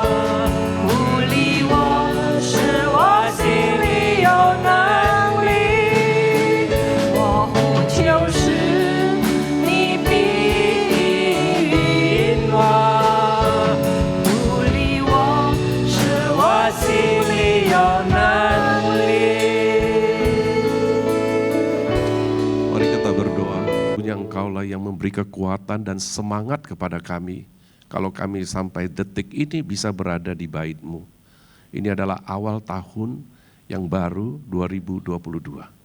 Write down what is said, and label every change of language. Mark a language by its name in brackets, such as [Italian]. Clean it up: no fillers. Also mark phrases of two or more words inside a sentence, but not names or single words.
[Chinese] 鼓励我，使我心里有能力。我呼求时，你必允我。鼓励我，使我心里有能力。 [Indonesian] Mari kita berdoa. Punya Engkaulah yang memberi kekuatan dan semangat kepada kami. Kalau kami sampai detik ini bisa berada di bait-Mu. Ini adalah awal tahun yang baru 2022.